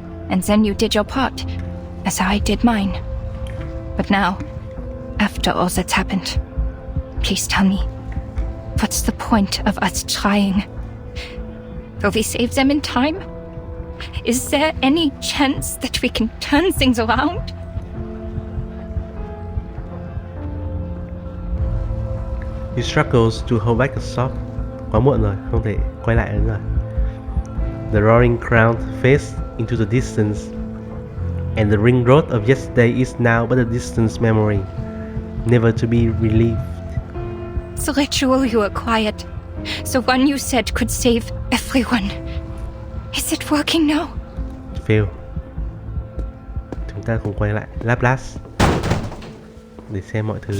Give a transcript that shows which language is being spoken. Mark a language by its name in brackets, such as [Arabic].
[English] And then you did your part, as I did mine. But now, after all that's happened, please tell me, what's the point of us trying? Will we save them in time? Is there any chance that we can turn things around? He struggles to hold back a sob. [Vietnamese] Quá muộn rồi, không thể quay lại nữa rồi. [English] The roaring crowd fades into the distance, and the ring road of yesterday is now but a distant memory, never to be relieved. The ritual you acquired, the one you said could save everyone. Is it working now? Fail. [Vietnamese] Chúng ta cùng quay lại Laplace để xem mọi thứ.